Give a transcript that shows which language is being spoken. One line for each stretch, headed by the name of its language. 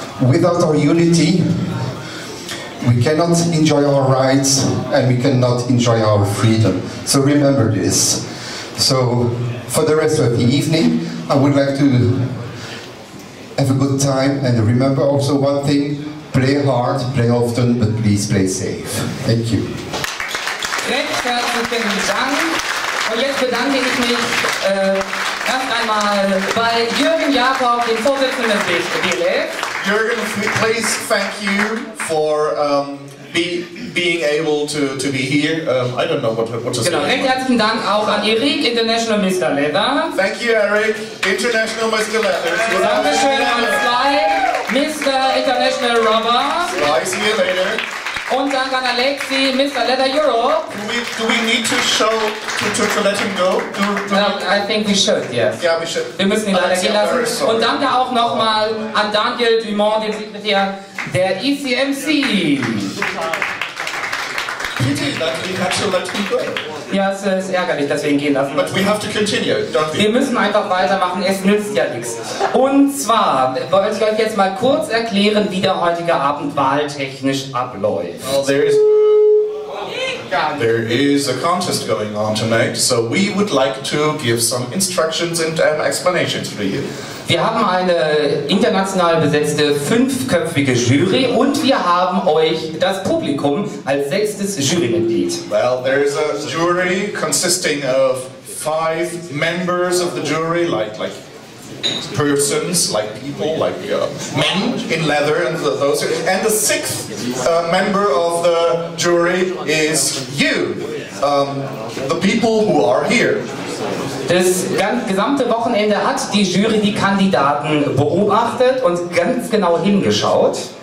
English: Without our unity, we cannot enjoy our rights and we cannot enjoy our freedom. So remember this. So for the rest of the evening, I would like to have a good time and remember also one thing, play hard, play often, but please play safe. Thank you.
German: Recht herzlichen Dank. Und jetzt bedanke ich mich erst einmal bei Jürgen Jakob, dem Vorsitzenden des BLF.
English: Jürgen, please thank you for being able to be here. I don't know what to say.
German: Genau, recht herzlichen Dank auch an Erik, International Mr.
English: Leather. Thank you, Eric, International Mr. Leather.
German: Dankeschön an Sly, Mr. International Robber.
English: Sly, see you later.
German: Und Dank an Alexi, Mr. Leather Europe.
English: Do we need to show to let him go? I think we should, yes. Yeah, we should.
German: Wir müssen ihn leider gehen lassen. Und danke auch nochmal an Daniel Dumont, dem Sekretär der ECMC. Ja, es ist ärgerlich, dass wir ihn gehen lassen.
English: But we have to continue, don't we?
German: Wir müssen einfach weitermachen, es nützt ja nichts. Und zwar wollte ich euch jetzt mal kurz erklären, wie der heutige Abend wahltechnisch abläuft.
English: There is a contest going on tonight, so we would like to give some instructions and explanations for you.
German: Wir haben eine international besetzte 5-köpfige Jury und wir haben euch das Publikum als 6. Jurymitglied.
English: Well, there is a jury consisting of 5 members of the jury, like persons, like people, like men in leather, and those. And the 6th member of the jury is you, the people who are here.
German: Das gesamte Wochenende hat die Jury die Kandidaten beobachtet und ganz genau hingeschaut.